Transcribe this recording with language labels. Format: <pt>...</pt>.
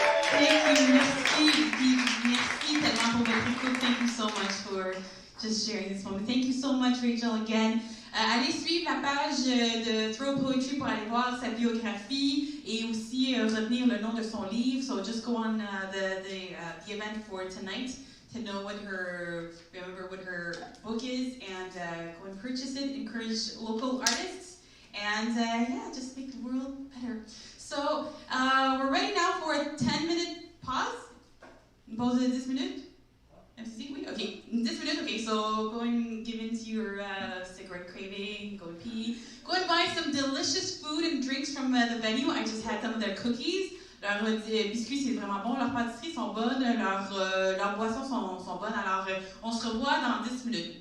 <en>Thank you,</en> <fr>merci tellement pour votre écoute.</fr> <en>Thank you so much for just sharing this moment. Thank you so much, Rachel, again.</en> <fr>Allez suivre la page de Throw Poetry pour aller voir sa biographie et aussi retenir le nom de son livre.</fr> <en>So just go on the event for tonight to know remember what her book is, and go and purchase it. Encourage local artists, and just make the world better. So we're ready now for a 10-minute pause.</en> <fr>Une pause de 10 minutes.</fr> <en>MC, oui? Okay, 10 minutes. Okay, so go and give in to your cigarette craving, go and pee. Go and buy some delicious food and drinks from the venue. I just had some of their cookies.</en> <fr>Leurs biscuits, c'est vraiment bon. Leurs pâtisseries sont bonnes. Leurs boissons sont bonnes. Alors, on se revoit dans 10 minutes.</fr>